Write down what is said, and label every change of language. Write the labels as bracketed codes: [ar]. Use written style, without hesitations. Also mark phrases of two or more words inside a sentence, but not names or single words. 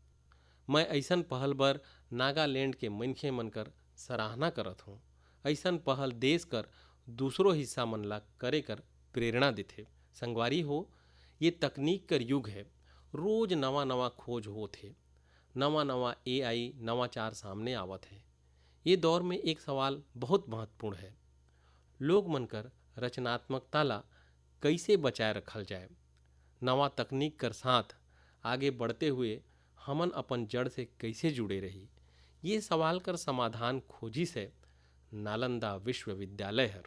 [sck] मैं ऐसन पहल बर नागालैंड के मनखे मन कर सराहना करत हूँ। ऐसन पहल देश कर दूसरो हिस्सा मन ला करे कर प्रेरणा देथे। संगवारी हो, ये तकनीक कर युग है। रोज नवा नवा खोज होथे, नवा नवा AI नवाचार सामने आवत है। ये दौर में एक सवाल बहुत महत्वपूर्ण है, लोग मन कर रचनात्मकता ला कैसे बचाए रखल जाए। नवा तकनीक कर साथ आगे बढ़ते हुए हमन अपन जड़ से कैसे जुड़े रही, ये सवाल कर समाधान खोजी से नालंदा विश्वविद्यालय हर।